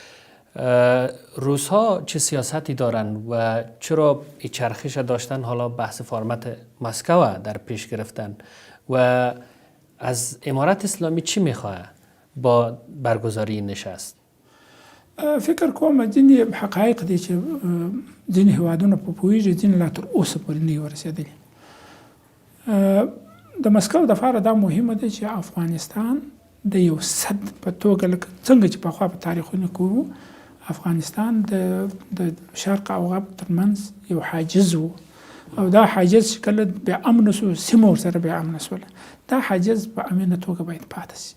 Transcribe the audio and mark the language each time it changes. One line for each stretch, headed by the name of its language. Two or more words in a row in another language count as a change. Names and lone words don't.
Persian: روس‌ها چه سیاستی دارن و چرا این چرخش داشتن حالا بحث فرمت مسکو در پیش گرفتن و از امارت اسلامی چی میخواه با برگزاری این نشست؟
Pashto: فکر کوم ځینې حقایق دي چې ځینې هیوادونه په پوهېږي، ځینې لا تر اوسه پورې نه یې ورسېدلي. د مسکو دپاره دا مهمه ده چې افغانستان د یو صد په توګه لکه څنګه چې پخوا په تاریخونو کې وو، افغانستان د شرق او غرب ترمنځ یو حاجز و او دا حاجز چې کله بې امنه شو، سیمه ورسره بې امنه شوله، دا حاجز په امنه توګه باید پاتې شي.